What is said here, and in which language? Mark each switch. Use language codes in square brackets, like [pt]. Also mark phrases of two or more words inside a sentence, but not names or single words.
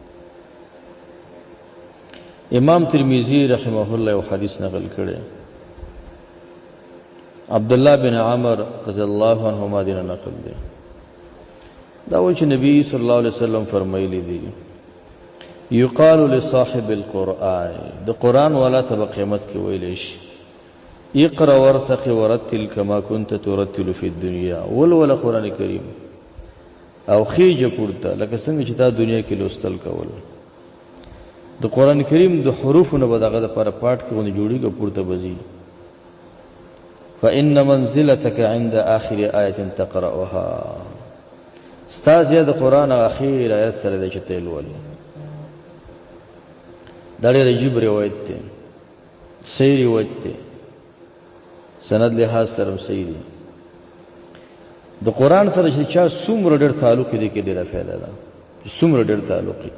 [ps] امام ترمذی رحمه الله یو حدیث نقل کړی، عبدالله بن عمر [ar] رضی الله عنهما [ps] دینه نقل دی. دا وایي چې نبی [ar] صلی الله علیه وسلم [ps] فرمایلی دی، [ar] یقال لصاحب القرآن، [ps] د قرآن والا ته په قیامت کې ویلی شي، [ar] اقرأ وارتق ورتل کما كنت ترتل فی الدنیا. [ps] ولوله قرآن کریم او خیجه پورته لکه څنګه چې تا دنیا کې لوستل کول. د قرآن کریم د حروفونه به دغه دپاره پاټ کې غوندې جوړېږي، پورته به ځي. [ar] فإن منزلتك عند آخر آیة تقرأها، [ps] ستا ځای د قرآن اخیر آیت سره دی چې ته یې لولې. دا ډېر عجیب روایت دی، صحیح روایت دی، سند لحاظ سره هم صحیح دی. د قرآن سره چې چا څومره ډېر تعلق دی کې ډېره فایده ده، څومره ډېر تعلق دی.